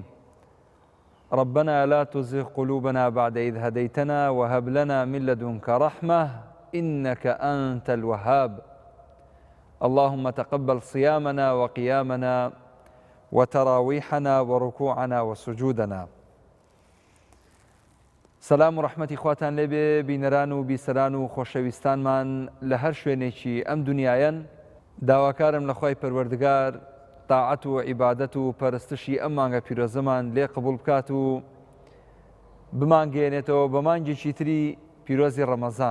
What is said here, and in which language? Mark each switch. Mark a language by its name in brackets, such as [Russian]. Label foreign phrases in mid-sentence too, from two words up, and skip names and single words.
[Arabic] ربنا لا تزغ قلوبنا بعد إذ هديتنا وهب لنا من لدنك رحمة إنك أنت الوهاب. اللهم تقبل صيامنا وقيامنا وتراويحنا وركوعنا وسجودنا. [Central Kurdish] سلام و رحمەتی خواتان لێبێ بینەران و بیسەران و خۆشەویستانمان لە هەر شوێنێکی ئەم دنیایەن. داواکارم لە خوای پەروەردگار تاعەت و عیبادەت و پەرستشی ئەم مانگە پیرۆزەمان لێ قبوڵ بکات و بمانگەێنێتەوە بە مانگێکی تری پیرۆزی ڕەمەزان.